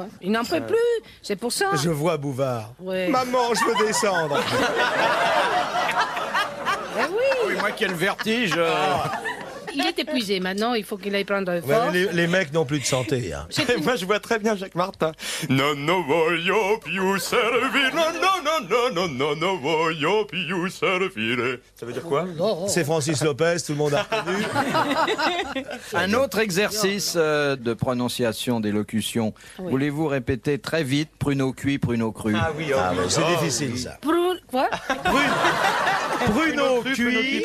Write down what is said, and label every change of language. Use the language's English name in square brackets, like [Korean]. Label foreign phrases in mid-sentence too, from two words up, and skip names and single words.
[French] Il n'en peut plus. C'est pour ça. Je vois Bouvard. Ouais. Maman, je veux descendre. Eh oui, Oui, moi qui ai le vertige. il est épuisé. Maintenant, il faut qu'il aille prendre un Ouais, fort. les mecs n'ont plus de santé. Hein. Moi, je vois très bien Jacques Martin. [Italian] Non, non, voglio più servire. Non, non, non, non, non, non, voglio più servire. [French] Ça veut dire quoi? C'est Francis Lopez, tout le monde a reconnu. Un autre exercice de prononciation d'élocution. Oui. Voulez-vous répéter très vite pruneau cuit, pruneau cru? oui, Ah, ouais, c'est difficile, ça. Quoi? Pruneau cuit,